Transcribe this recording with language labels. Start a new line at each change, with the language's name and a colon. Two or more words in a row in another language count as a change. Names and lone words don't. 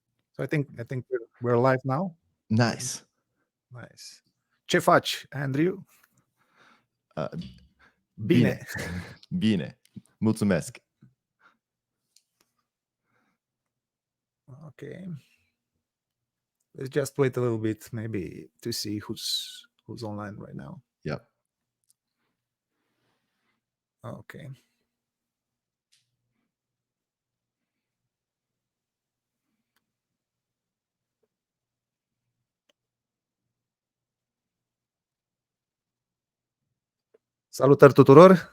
English: So I think we're live now. Nice. Nice.
Romanian: Ce faci, Andrew? Bine. Bine. Mulțumesc.
English: Okay. Let's just wait a little bit, maybe, to see who's online right now. Yep.
Romanian: Okay. Salutări tuturor!